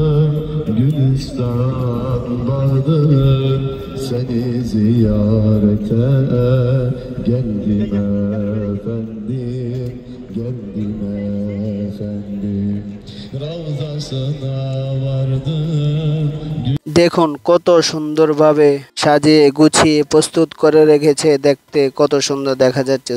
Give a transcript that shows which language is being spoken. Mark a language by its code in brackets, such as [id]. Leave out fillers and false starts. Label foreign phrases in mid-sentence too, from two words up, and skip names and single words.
[tr] Gülistan vardım, seni ziyarete geldim efendim, geldim efendim. Ravzasına vardım. [bn] দেখুন কত সুন্দরভাবে সাজিয়ে গুছিয়ে প্রস্তুত করে রেখেছে, দেখতে কত সুন্দর দেখা যাচ্ছে।